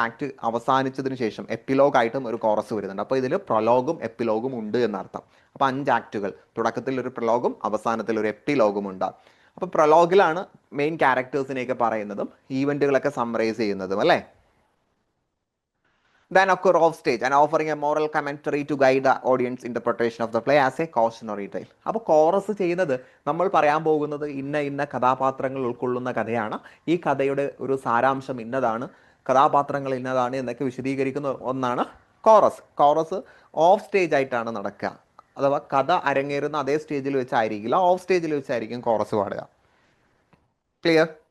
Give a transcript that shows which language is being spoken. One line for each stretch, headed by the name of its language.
Malayalam: Act അവസാനിച്ചതിന് ശേഷം എപ്പിലോഗായിട്ടും ഒരു chorus വരുന്നുണ്ട്. അപ്പോൾ ഇതിൽ പ്രൊലോഗും എപ്പിലോഗും ഉണ്ട് എന്നർത്ഥം. അപ്പോൾ 5 ആക്ടുകൾ, തുടക്കത്തിൽ ഒരു പ്രൊലോഗും അവസാനത്തിൽ ഒരു എപ്പിലോഗും ഉണ്ട്. അപ്പോൾ പ്രൊലോഗിലാണ് മെയിൻ ക്യാരക്ടേഴ്സിനെയൊക്കെ പറയുന്നതും ഈവൻറ്റുകളൊക്കെ സമ്മറൈസ് ചെയ്യുന്നതും അല്ലേ.
English: Then occur off stage and offering a moral commentary to guide the audience interpretation of the play as a cautionary tale.
Malayalam: അപ്പോൾ കോറസ് ചെയ്യുന്നത്, നമ്മൾ പറയാൻ പോകുന്നത് ഇന്ന കഥാപാത്രങ്ങൾ ഉൾക്കൊള്ളുന്ന കഥയാണ്, ഈ കഥയുടെ ഒരു സാരാംശം ഇന്നതാണ്, കഥാപാത്രങ്ങൾ ഇന്നതാണ് എന്നൊക്കെ വിശദീകരിക്കുന്ന ഒന്നാണ് കോറസ് ഓഫ് സ്റ്റേജ് ആയിട്ടാണ് നടക്കുക. അഥവാ കഥ അരങ്ങേറുന്ന അതേ സ്റ്റേജിൽ വെച്ചായിരിക്കില്ല, ഓഫ് സ്റ്റേജിൽ വെച്ചായിരിക്കും കോറസ് പാടുക. ക്ലിയർ?